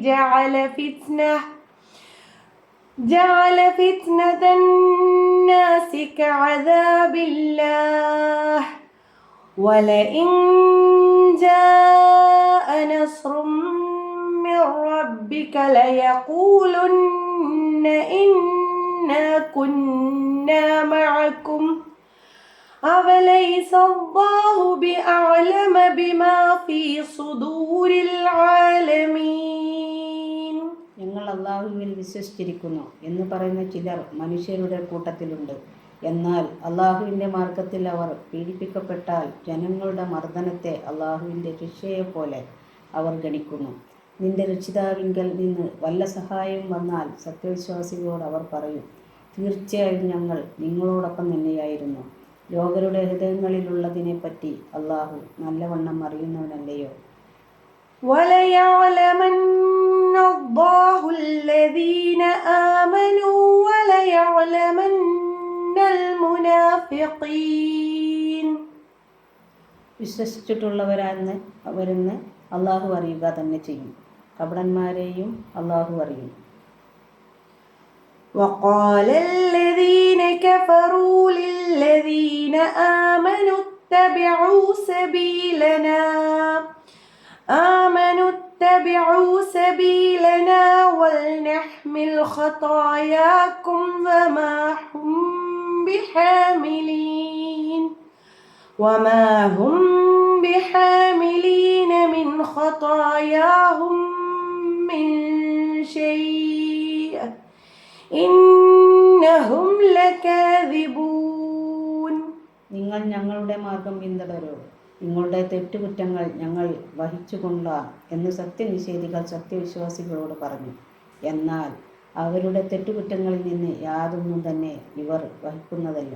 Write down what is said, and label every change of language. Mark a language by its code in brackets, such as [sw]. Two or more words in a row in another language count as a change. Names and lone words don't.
[ar] جعل فتنة الناس كعذاب الله ولئن جاء نصر من ربك ليقولن إنا كنا معكم أوليس الله بأعلم بما في صدور العالمين. [ml] ഞങ്ങൾ അള്ളാഹുവിൽ വിശ്വസിച്ചിരിക്കുന്നു എന്ന് പറയുന്ന ചിലർ മനുഷ്യരുടെ കൂട്ടത്തിലുണ്ട്. എന്നാൽ അള്ളാഹുവിൻ്റെ മാർഗത്തിൽ അവർ പീഡിപ്പിക്കപ്പെട്ടാൽ ജനങ്ങളുടെ മർദ്ദനത്തെ അള്ളാഹുവിൻ്റെ ശിക്ഷയെപ്പോലെ അവർ ഗണിക്കുന്നു. നിന്റെ രക്ഷിതാവിങ്കൽ നിന്ന് വല്ല സഹായം വന്നാൽ സത്യവിശ്വാസികളോട് അവർ പറയും, തീർച്ചയായും ഞങ്ങൾ നിങ്ങളോടൊപ്പം തന്നെയായിരുന്നു. ലോകരുടെ ഹൃദയങ്ങളിലുള്ളതിനെപ്പറ്റി അള്ളാഹു നല്ലവണ്ണം അറിയുന്നവനല്ലയോ? [ar] وَلَيَعْلَمَنَّ اللَّهُ الَّذِينَ آمَنُوا وَلَيَعْلَمَنَّ الْمُنَافِقِينَ. [ml] വിശ്വസിച്ചിട്ടുള്ളവരാന്ന് അവരെന്ന് അള്ളാഹു അറിയുക തന്നെ ചെയ്യും. കപടന്മാരെയും അള്ളാഹു അറിയും. [ar] وقال الذين كفروا للذين آمنوا اتبعوا سبيلنا ولنحمل خطاياكم وما هم بحاملين من خطاياهم من شيء إن ലകാദിബൂൻ. [ml] നിങ്ങൾ ഞങ്ങളുടെ മാർഗം പിന്തുടരൂ, നിങ്ങളുടെ തെറ്റുകുറ്റങ്ങൾ ഞങ്ങൾ വഹിച്ചുകൊള്ളാം എന്ന് സത്യനിഷേധികൾ സത്യവിശ്വാസികളോട് പറഞ്ഞു. എന്നാൽ അവരുടെ തെറ്റുകുറ്റങ്ങളിൽ നിന്ന് യാതൊന്നും തന്നെ ഇവർ വഹിക്കുന്നതല്ല.